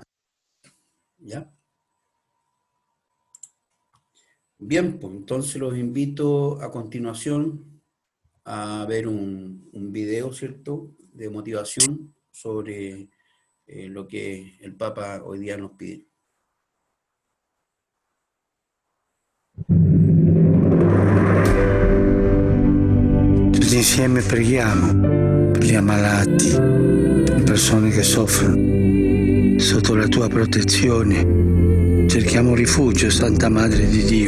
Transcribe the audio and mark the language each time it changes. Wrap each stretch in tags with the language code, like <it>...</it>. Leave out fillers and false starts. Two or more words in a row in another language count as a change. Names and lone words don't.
<es>¿Ya? Bien, pues entonces los invito a continuación a ver un video, ¿cierto?, de motivación sobre lo que el Papa hoy día nos pide.</es> <it>Tutti insieme preghiamo per gli ammalati, le persone che soffrono. Sotto la tua protezione cerchiamo rifugio, Santa Madre di Dio.</it>